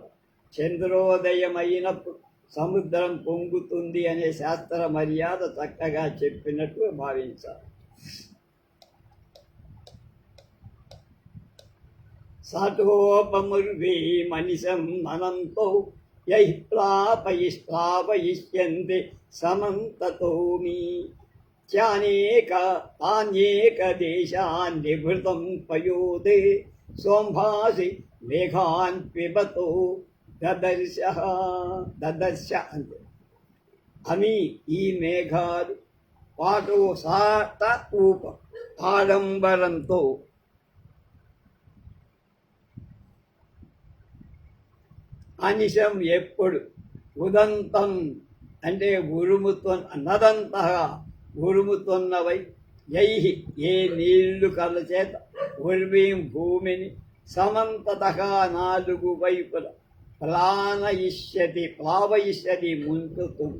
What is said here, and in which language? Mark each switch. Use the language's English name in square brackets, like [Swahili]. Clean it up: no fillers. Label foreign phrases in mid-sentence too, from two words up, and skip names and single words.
[Telugu] చంద్రోదయమైనప్పుడు సముద్రం పొంగుతుంది అనే శాస్త్ర మర్యాద చక్కగా చెప్పినట్టు భావించాలి. [Sanskrit] సాటోపముర్వే మనిషం అనంతో యః ప్లాపయిష్యంతి సమంతతోమి तान्येक देशान् निभृतं पयोधे सोम्भासि मेघान् पिबतो దదర్శ అంతే. [Telugu] అని ఈ మేఘాలు పాటు సాట ఊప ఆడంబరంతో అనిశం ఎప్పుడు ఉదంతం అంటే నదంతగా ఉరుముతున్నవై యైహి ఏ నీళ్లు కళ్ళ చేత ఉర్వీం భూమిని సమంతతగా నాలుగు వైపుల ప్లావయిష్యతి ముంచుతుంది.